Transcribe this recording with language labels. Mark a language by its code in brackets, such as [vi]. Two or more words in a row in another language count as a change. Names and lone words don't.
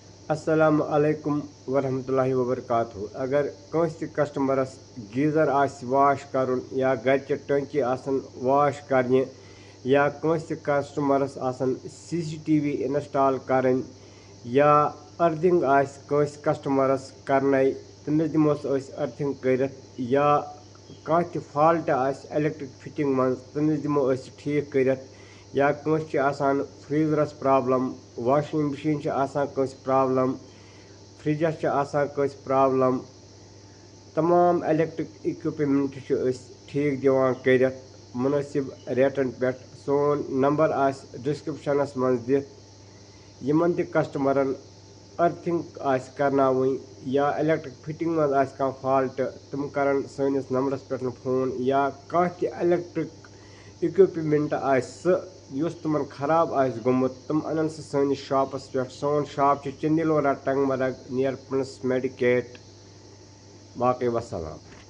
[ar] السلام عليكم ورحمة الله وبركاته. [ks] अगर कंस कस्टमरस [en] geyser wash [ks] करुन या घर टंकी वाश करने या कंस कस्टमरस [en] CCTV install [ks] करन या अर्थिंग कंस कस्टमरस करने तमिस दिमोस अर्थिंग करित या कह फॉल्ट [en] electric fitting [ks] मज तमिस दिमो ठीक करित या कंस फ्रीजरस प्रॉब्लम, [en] washing machine [ks] कंस प्रॉब्लम, फ्रिजस कंस प्रॉब्लम, तमाम [en] electric equipment [ks] ठीक दिवान करित मुनासिब रेटन पे। सोन नंबर डिस्क्रिप्शनस मज दित। यमन ते कस्टमरन अर्थिंग करनावुन या [en] electric fitting [ks] मज कह फॉल्ट तुम करन सनिस नंबरस पे फोन या कह [en] electric equipment [ks] युस तुमन खराब गोमुत तुम अनन सनिस शॉपस पे। सोन शॉप चंदिलोरा टंगमरग नियर प्रिंस मेडिकेट। बाकी वसलाम।